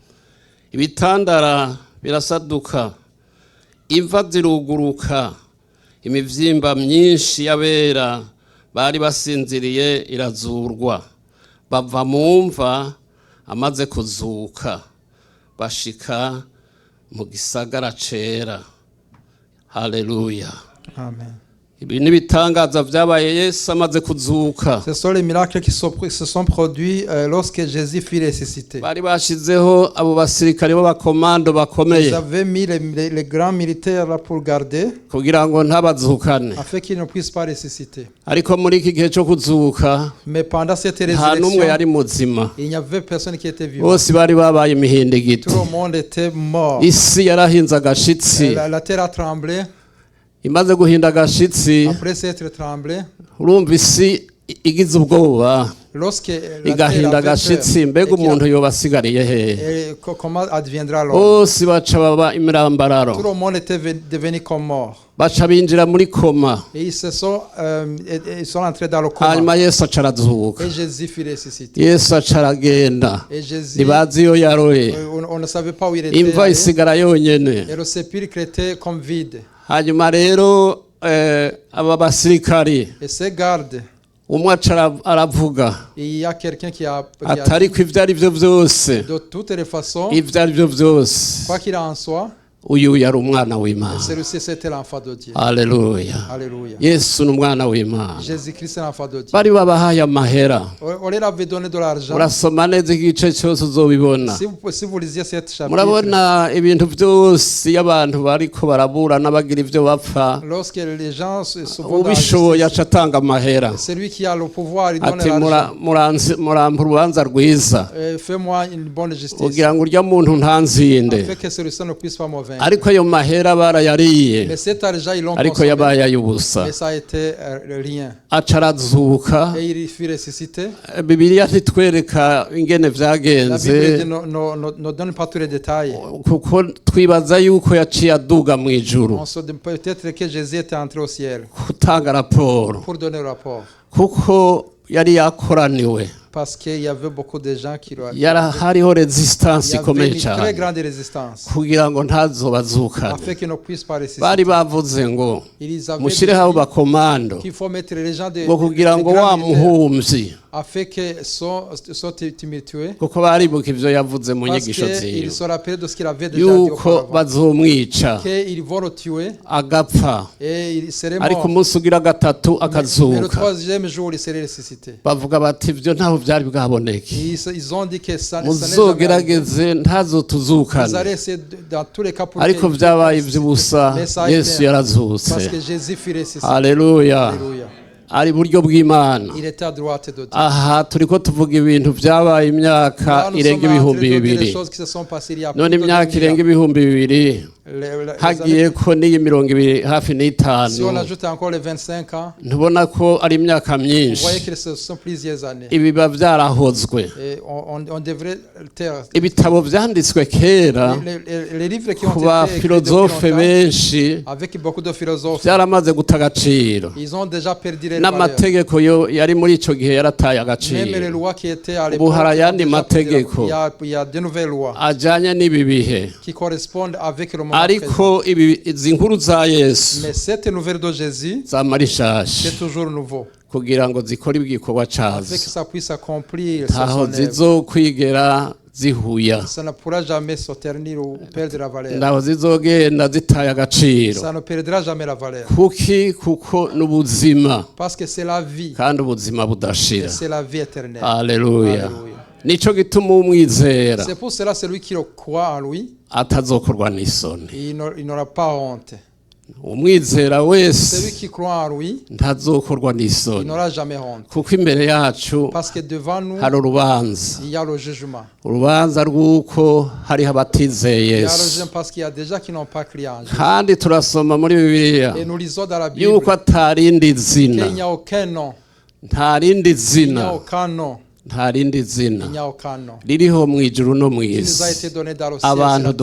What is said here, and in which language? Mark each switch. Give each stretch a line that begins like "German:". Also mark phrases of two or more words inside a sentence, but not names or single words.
Rundi: ibitandara birasaduka, imva ziruguruka, imivyimba myinshi y'abera bari basinziriye irazurwa, bava mu mva amaze kuzuka, bashika mu gisagara cera. Haleluya. Amen. Ibi nibitangaza vyabaye Yesu amaze kuzuka.
French: Ce sont les miracles qui se sont produits lorsque Jésus fut ressuscité.
Rundi: Bari bashizeho abo basirikare b'abakomando bakomeye
French: Ils avaient mis les grands militaires là pour garder,
Rundi: kugira ngo ntabazukane.
French: afin qu'ils ne puissent pas ressusciter.
Rundi: Ariko muri iki gihe cyo kuzuka
French: Mais pendant cette
Rundi: nta n'umwe yari
French: résurrection,
Rundi: muzima,
French: il n'y avait personne qui était vivant.
Rundi: bose bari babaye imihindigiti.
French: Tout le monde était mort.
Rundi: Isi yarahinze agashitsi,
French: La terre a tremblé.
Rundi: imaze guhinda agashitsi,
French: Après s'être tremblé,
Rundi: urumva isi igize ubwoba,
French: lorsque la
Rundi: igahinda
French: terre avait
Rundi: agashitsi,
French: peur,
Rundi: mbega
French: et qu'il a-
Rundi: umuntu yoba asigariye hehe?
French: et comment adviendra l'homme?
Rundi: Bose baca baba imirambararo,
French: Tout le monde était devenu comme mort.
Rundi: baca binjira muri koma,
French: Et ils sont entrés dans le coma.
Rundi: hanyuma Yesu aca arazuka.
French: Et Jésus fut ressuscité.
Rundi: Yesu aca aragenda,
French: Et Jésus,
Rundi: ntibazi iyo yaroye,
French: on ne savait pas où il était.
Rundi: imva
French: allé.
Rundi: isigara yonyene.
French: Et le sépulcre était comme vide.
Rundi: Hanyuma rero aba basirikari
French: Et ces gardes,
Rundi: umwe aca aravuga
French: il y a quelqu'un qui a
Rundi: ati ariko ivyo ari vyo vyose,
French: de toutes les façons,
Rundi: ivyo ari vyo vyose,
French: quoi qu'il en soit,
Rundi: uyu yari umwana w'Imana.
French: celui-ci c'était l'enfant de Dieu.
Rundi: Haleluya.
French: Alléluia.
Rundi: Yesu ni umwana w'Imana.
French: Jésus-Christ est l'enfant de Dieu.
Rundi: Bari babahaye amahera,
French: On leur avait donné de l'argent.
Rundi: urasoma neza igice cyose uzobibona.
French: Si vous lisiez cette chapitre,
Rundi: Murabona ibintu byose iyo abantu bariko barabura n'abagira ivyo bapfa,
French: lorsque les gens se vont dans la
Rundi: ubishoboye
French: justice,
Rundi: aca atanga amahera
French: celui qui a le pouvoir, il donne
Rundi: ati
French: l'argent.
Rundi: murampa urubanza rwiza
French: Fais-moi une bonne justice.
Rundi: kugira ngo urya muntu ntanzinde.
French: Afin que celui-ci ne puisse pas me vaincre.
Rundi: Ariko ayo mahera barayariye,
French: Mais cet argent, ils l'ont
Rundi: ariko
French: consommé.
Rundi: yabaye ay'ubusa.
French: Mais ça a été rien.
Rundi: Aca arazuka.
French: Et il fut ressuscité.
Rundi: Bibiliya ntitwereka ingene
French: La Bible
Rundi: vyagenze,
French: ne donne pas tous les détails.
Rundi: kuko twibaza yuko yaciye aduga mu ijuru
French: On se dit peut-être que Jésus était entré au ciel
Rundi: gutanga raporo,
French: pour donner le rapport.
Rundi: kuko yari yakoraniwe,
French: Parce qu'il y avait beaucoup de gens qui l'ont.
Rundi: hariho resistance
French: Il y avait
Rundi: ikomeye
French: une très
Rundi: cyane
French: grande résistance.
Rundi: kugira ngo ntazobazukane.
French: Afin qu'ils ne puissent pas résister.
Rundi: Bari bavuze ngo
French: Ils avaient
Rundi: mushireho abo
French: dit
Rundi: bakomando
French: qu'il faut mettre les gens de
Rundi: ngo kugira ngo
French: grands
Rundi: wa
French: militaires
Rundi: muhumvyi,
French: afin qu'ils soient tumultueux.
Rundi: kuko baribuka ivyo yavuze mu
French: Parce
Rundi: nyigisho ziwe,
French: qu'ils se rappelaient de ce qu'il avait déjà dit
Rundi: yuko
French: auparavant.
Rundi: bazomwica
French: Qu'ils vont le tuer
Rundi: agapfa,
French: et il serait
Rundi: ariko
French: mort.
Rundi: umunsi ugira gatatu
French: Mais le
Rundi: akazuka.
French: troisième jour, il serait ressuscité.
Rundi: Bavuga bati ivyo ntaho vyari bwaboneke,
French: Ils ont dit que ça n'est jamais arrivé.
Rundi: muzogerageze
French: Ils
Rundi: ntazotuzukane.
French: allaient essayer dans tous les cas pour
Rundi: Ariko
French: qu'il-
Rundi: vyabaye ivy'ubusa,
French: Mais ça a
Rundi: Yesu
French: été-
Rundi: yarazutse.
French: parce que Jésus fut ressuscité.
Rundi: Haleluya.
French: Alléluia.
Rundi: Ari iburyo bw'Imana.
French: Il était à droite de Dieu.
Rundi: Aha turiko tuvuga ibintu vyabaye imyaka
French: Là, nous
Rundi: irenga
French: sommes en train
Rundi: ibihumbi
French: de dire des
Rundi: bibiri.
French: choses qui se sont passées il y a
Rundi: None
French: plus de
Rundi: imyaka
French: 2000 ans.
Rundi: irenga ibihumbi bibiri
French: Les
Rundi: hagiye
French: années-
Rundi: ko n'iyi mirongo ibiri hafi
French: Si on
Rundi: n'itanu,
French: ajoute encore les 25 ans,
Rundi: ntubona ko ari imyaka
French: vous
Rundi: myinshi.
French: voyez que ce sont plusieurs années.
Rundi: Ibi biba vyarahozwe.
French: Et on devrait taire.
Rundi: Ibitabo vyanditswe kera
French: Les livres qui ont
Rundi: ku
French: été écrits depuis
Rundi: bafilozofe
French: longtemps,
Rundi: benshi
French: avec beaucoup de philosophes,
Rundi: vyaramaze guta agaciro,
French: ils ont déjà perdu les valeurs.
Rundi: n'amategeko yo yari muri ico gihe yarataye
French: Même les
Rundi: agaciro.
French: lois qui étaient à
Rundi: Ubu
French: l'époque,
Rundi: hari
French: ont
Rundi: ayandi
French: déjà perdu la-
Rundi: mategeko
French: il y a de nouvelles lois
Rundi: ajanye n'ibi bihe,
French: qui correspondent avec le moment présent.
Rundi: ariko izi nkuru za Yesu
French: Mais cette nouvelle de Jésus,
Rundi: zamara ishashe
French: c'est toujours nouveau.
Rundi: kugira ngo zikore igikorwa
French: Afin que
Rundi: cazo,
French: ça puisse accomplir
Rundi: ntaho
French: son œuvre.
Rundi: zizokwigera zihuya,
French: Ça ne pourra jamais se ternir ou perdre la valeur.
Rundi: ntaho zizogenda zitaye agaciro.
French: Ça ne perdra jamais la valeur.
Rundi: Kuko n'ubuzima,
French: Parce que c'est la vie.
Rundi: kandi ubuzima
French: Et
Rundi: budashira.
French: c'est la vie éternelle.
Rundi: Haleluya.
French: Alléluia.
Rundi: Nico gituma umwizera
French: C'est pour cela celui qui le croit en lui,
Rundi: atazokorwa n'isoni.
French: il n'aura pas honte.
Rundi: Umwizera
French: Celui
Rundi: wese
French: qui croit en lui,
Rundi: ntazokorwa
French: il
Rundi: n'isoni,
French: n'aura jamais honte.
Rundi: kuko imbere yacu
French: Parce que devant nous,
Rundi: hari urubanza,
French: il y a le jugement.
Rundi: urubanza rw'uko hariho abatizeye
French: Il y a le
Rundi: Yesu.
French: jugement parce qu'il y a des gens qui n'ont pas crié en Jésus.
Rundi: Kandi turasoma muri Bibiliya
French: Et nous lisons dans la Bible
Rundi: yuko atarindi
French: qu'il
Rundi: zina,
French: n'y a aucun nom.
Rundi: ntarindi
French: Il n'y a
Rundi: zina
French: aucun nom
Rundi: nta rindi
French: Il
Rundi: zina
French: n'y a aucun nom
Rundi: ririho mu ijuru no mu
French: qui nous a
Rundi: isi
French: été donné dans le ciel et
Rundi: abantu sur la